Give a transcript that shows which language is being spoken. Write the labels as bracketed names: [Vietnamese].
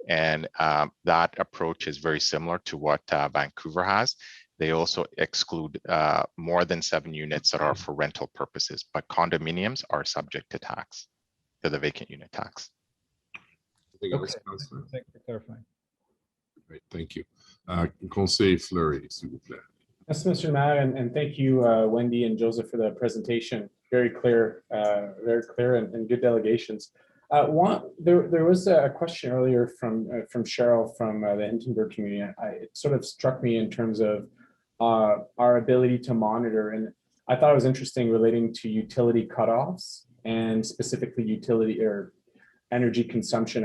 [English] And that approach is very similar to what Vancouver has. They also exclude more than 7 units that are for rental purposes, but condominiums are subject to tax, to the vacant unit tax. Okay. Thank you for clarifying. Great, thank you. [French] Conseil Fleury, s'il vous plaît. [English] Yes, Mr. Mayor, and thank you, Wendy and Joseph, for the presentation. Very clear and good delegations. There was a question earlier from Cheryl from the Hintonburg community. It sort of struck me in terms of our ability to monitor, and I thought it was interesting relating to utility cutoffs and specifically utility or energy consumption.